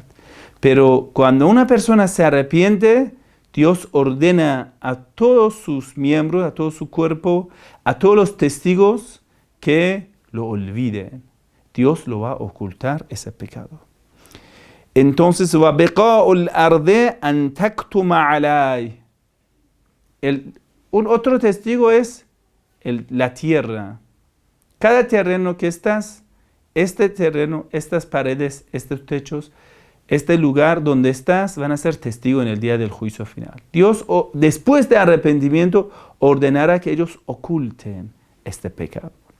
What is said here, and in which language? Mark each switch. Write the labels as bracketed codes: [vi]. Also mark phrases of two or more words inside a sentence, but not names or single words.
[es] Pero cuando una persona se arrepiente, Dios ordena a todos sus miembros, a todo su cuerpo, a todos los testigos que lo olviden. Dios lo va a ocultar ese pecado. Entonces, [ar] وَبِقَاءُ الْأَرْضِ أَنْ تَكْتُمَ عَلَيْهِ. [es] Un otro testigo es la tierra. Cada terreno que estás, este terreno, estas paredes, estos techos, este lugar donde estás van a ser testigo en el día del juicio final. Dios, después de arrepentimiento, ordenará que ellos oculten este pecado.